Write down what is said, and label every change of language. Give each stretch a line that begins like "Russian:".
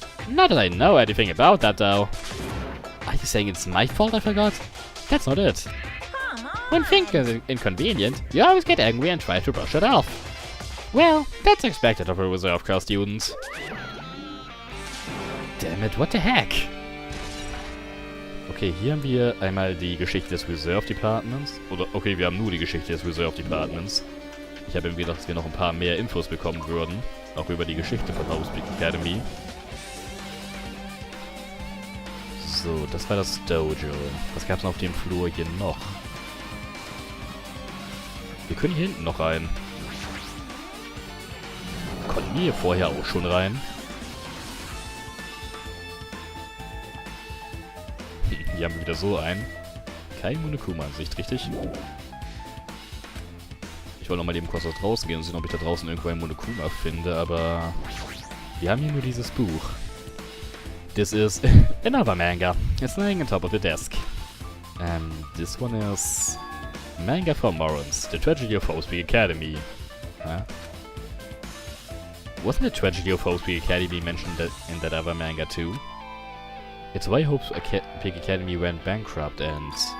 English: Not that I know anything about that though. Are you saying it's my fault I forgot? That's not it. Come on. When things are inconvenient, you always get angry and try to brush it off. Well, that's expected of a Reserve Corps student. Damn it, what the heck?
German: Okay, hier haben wir einmal die Geschichte des Reserve Departments. Oder, okay, wir haben nur die Geschichte des Reserve Departments. Ich habe irgendwie gedacht, dass wir noch ein paar mehr Infos bekommen würden. Auch über die Geschichte von Hope Speak Academy. So, das war das Dojo. Was gab es auf dem Flur hier noch? Wir können hier hinten noch rein. Konnten wir hier vorher auch schon rein? Hier haben wir wieder so einen. Kein Monokuma in Sicht, richtig? Ich wollte noch mal eben kurz nach draußen gehen und sehen, ob ich da draußen irgendwo ein Monokuma finde, aber... wir haben hier nur dieses Buch.
English: This is another manga. It's lying on top of the desk. And this one is... manga from Morons, The Tragedy of Hope Speak Academy. Huh? Wasn't the Tragedy of Hope Speak Academy mentioned in that other manga too? It's why Hope Speak Academy went bankrupt and...